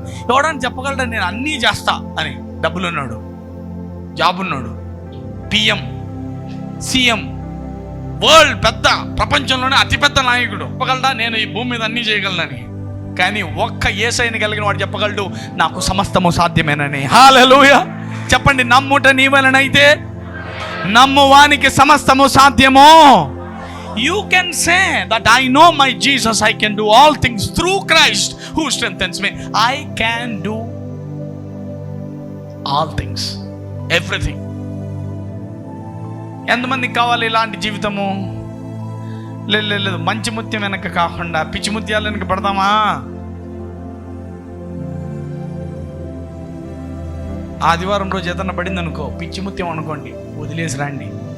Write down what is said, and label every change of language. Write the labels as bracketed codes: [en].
[te] ఎవడని చెప్పగలడా నేను అన్నీ చేస్తా అని? డబ్బులున్నాడు, జాబ్ ఉన్నాడు, పిఎం, సీఎం, వరల్డ్ పెద్ద, ప్రపంచంలోనే అతిపెద్ద నాయకుడు చెప్పగలడా నేను ఈ భూమి మీద అన్నీ చేయగలనని? కానీ ఒక్క యేసయ్యని కలిగిన వాడు చెప్పగలడు, నాకు సమస్తము సాధ్యమేనని. హల్లెలూయా. చెప్పండి, నమ్ముట నీ వలనైతే నమ్మువానికి సమస్తము సాధ్యము. [en] You can say that I know my Jesus, I can do all things through Christ who strengthens me. I can do all things, everything. [te] ఎంతమందికి కావాలి ఇలాంటి జీవితము? లేదు, మంచి ముత్యం వెనక కాకుండా పిచ్చి ముత్యాల వెనక పడదామా? ఆదివారం రోజు ఏదన్నా పడింది అనుకో, పిచ్చి ముత్యం అనుకోండి, వదిలేసి రండి.